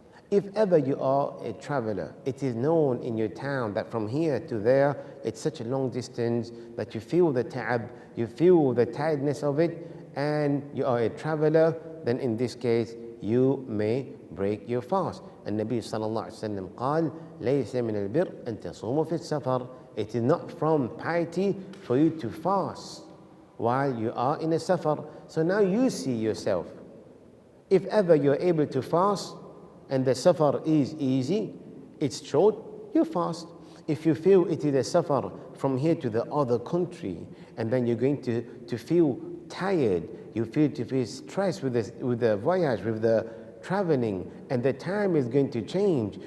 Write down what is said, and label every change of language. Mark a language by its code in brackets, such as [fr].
[en] If ever you are a traveler, it is known in your town that from here to there, it's such a long distance that you feel the ta'ab, you feel the tiredness of it, and you are a traveler, then in this case, you may break your fast. And Nabi sallallahu alaihi wasallam [ar] قال ليس من البر أن تصوموا في السفر. [en] It is not from piety for you to fast while you are in a safar. So now you see yourself. If ever you're able to fast and the safar is easy, it's short, you fast. If you feel it is a safar from here to the other country, and then you're going to feel tired, you feel to feel stressed with the voyage, with the traveling, and the time is going to change.